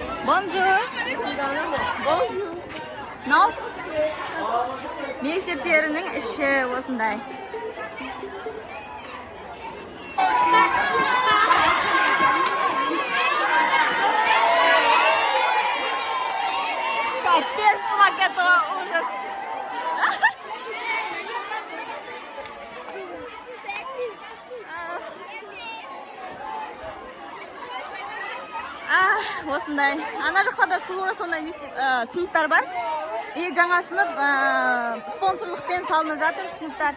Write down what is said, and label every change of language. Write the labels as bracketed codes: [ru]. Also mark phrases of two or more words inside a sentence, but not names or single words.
[fr] Bonjour. Bonjour. [en] No? [kk] Мектептерінің іші осындай. [ru] Капец, флаг этого ужас. [kk] Осындай. Ана жақта да суыра сондай сыныптар бар. И жаңа сынып спонсорлықпен салынып жатыр сыныптар.